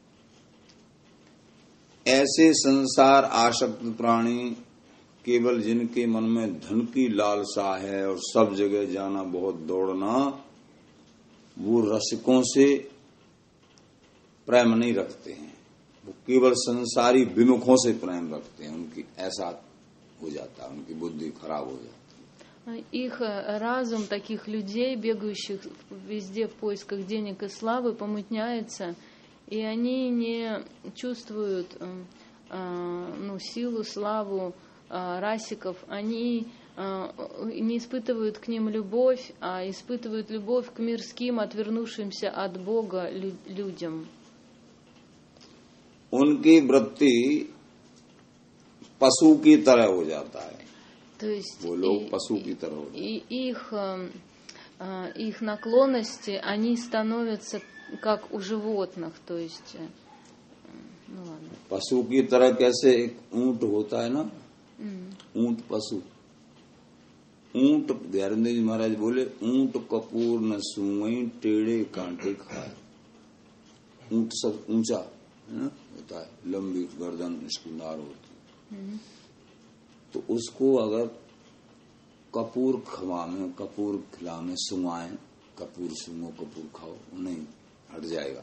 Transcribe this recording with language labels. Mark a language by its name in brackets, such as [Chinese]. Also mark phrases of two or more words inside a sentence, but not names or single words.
[Hindi] ऐसे संसार आसक्त प्राणी केवल जिनके मन में धन की लालसा है और सब जगह जाना, बहुत दौड़ना, वो रसिकों से प्रेम नहीं रखते हैं, वो केवल संसारी विमुखों से प्रेम रखते हैं। उनकी ऐसा हो जाता है, उनकी बुद्धि खराब हो जाती है। [Russian] Их разум таких людей, бегающих везде в поисках денег и славы, помутняется, и они не чувствуют силу, славу расиков, они не испытывают к ним любовь, а испытывают любовь к мирским, отвернувшимся от Бога людям. [Hindi] उनकी वृत्ति पशु की तरह हो जाता है। [Russian] То есть [Hindi] वो लोग पशु की तरह हो जाते हैं। [Russian] их наклонности, они становятся как у животных, то есть, ладно. [Hindi] पशु की तरह कैसे एक ऊंट होता है ना, ऊंट पशु, ऊंट दयानंद जी महाराज बोले, ऊंट कपूर न सूंघे टेढ़े कांटे खाए। ऊंट सब ऊंचा है ना होता है, लंबी गर्दन इसकी नार होती है, तो उसको अगर कपूर खिलामें सुंघाएं, कपूर सूंघो कपूर खाओ, नहीं हट जाएगा।